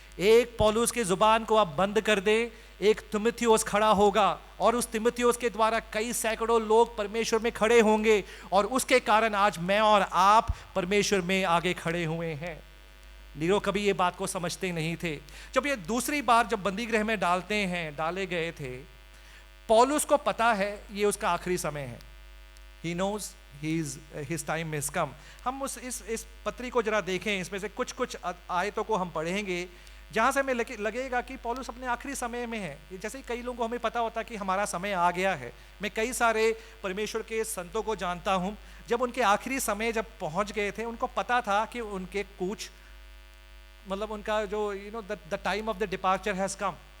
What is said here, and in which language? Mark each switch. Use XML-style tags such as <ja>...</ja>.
<hi>एक पौलुस की जुबान को आप बंद कर दें, एक तीमुथियुस खड़ा होगा और उस तीमुथियुस के द्वारा कई सैकड़ों लोग परमेश्वर में खड़े होंगे, और उसके कारण आज मैं और आप परमेश्वर में आगे खड़े हुए हैं। नीरो कभी ये बात को समझते नहीं थे। जब ये दूसरी बार जब बंदी गृह में डाले गए थे, पौलुस को पता है ये उसका आखिरी समय है।</hi> <en>He knows his time has come।</en> <hi>हम इस पत्री को जरा देखें, इसमें से कुछ आयतों को हम पढ़ेंगे जहाँ से हमें लगेगा कि पौलुस अपने आखिरी समय में है। जैसे कई लोगों को हमें पता होता है कि हमारा समय आ गया है। मैं कई सारे परमेश्वर के संतों को जानता हूँ, जब उनके आखिरी समय जब पहुँच गए थे, उनको पता था कि उनके कुछ मतलब उनका जो</hi> <en>The time of the departure has come.</en>